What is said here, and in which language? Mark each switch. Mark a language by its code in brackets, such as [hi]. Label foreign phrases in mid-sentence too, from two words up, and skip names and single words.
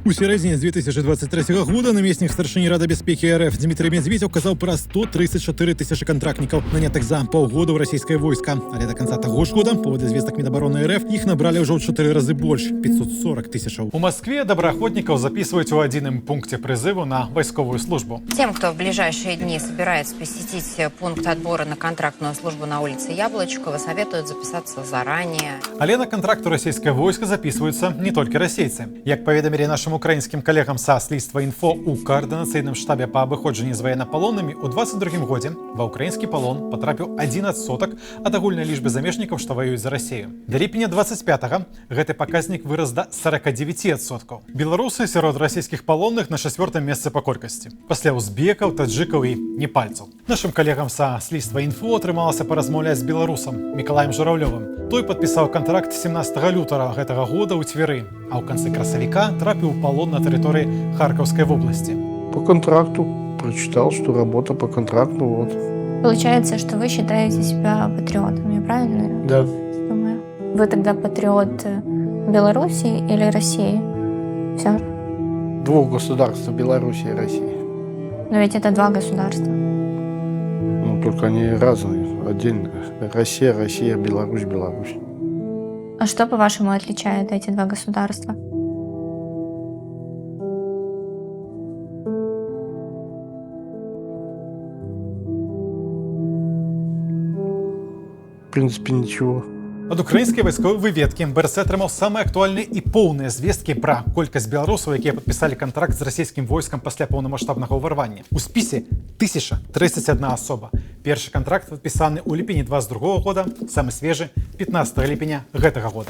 [be] У сярэдзіне 2023 года намеснік старшыні Рады бяспекі РФ Дмітрый Медзведзеў казаў пра 134 тысячы кантрактнікаў, нанятых за паўгода ў расійскае войска. Але да канца таго ж года, паводле звестак Мінабароны РФ, іх набралі ўжо ў 4 разы больш – 540 тысячаў. У Маскве добраахвотнікаў записываюць у адзіным пункце прызыву на вайсковую службу. [ru] Тем, кто в ближайшие дни собирается посетить пункт отбора на контрактную службу на улице Яблочкова, советуют записаться заранее. [be] Але на контракт у расійскае войска записываются не толькі расейцы. Як паведамілі нашим украінскім калегам са «Слідства інфо», у координацыйным штабе па абыходжанні з ваеннапалоннымі ў 22 годзе ва ўкраінскі палон потрапіў 1% ад агульнай лічбы замежнікаў, што ваююць за Расію. Да ліпеня 25-го гэты паказнік вырас да 49%. Беларусы сярод расійскіх палонных на 4-м месцы па колькасці. Пасля узбекаў, таджыкаў і непальцаў. Нашым калегам са «Слідства інфо» атрымалася паразмаўляць з беларусам Мікалаем Журавлёвым. Той падпісаў кантракт 17 лютага гэтага года ў Твері, а ў канцы красавіка трапіў у палон на тэрыторыі Харкаўскай вобласці. [ru] По контракту. Прочитал, что работа по контракту, вот. Получается, что вы считаете себя патриотом, я правильно Да. думаю? Вы тогда патриот Беларуси или России? Все. Двух государств, Беларуси и России. Но ведь это два государства. Ну, только они разные. Отдельно. Россия, Беларусь, Беларусь. А что, по-вашему, отличает эти два государства? В принципе, ничего. [be] Ад украінскай вайсковай выведкі БРЦ атрымаў самыя актуальныя і поўныя звесткі пра колькасць беларусаў, якія падпісалі кантракт з расійскім войскам пасля поўнамаштабнага ўварвання. У спісе 1031 асоба. Першы кантракт падпісаны ў ліпені 22 года, самы свежы 15 ліпеня гэтага года.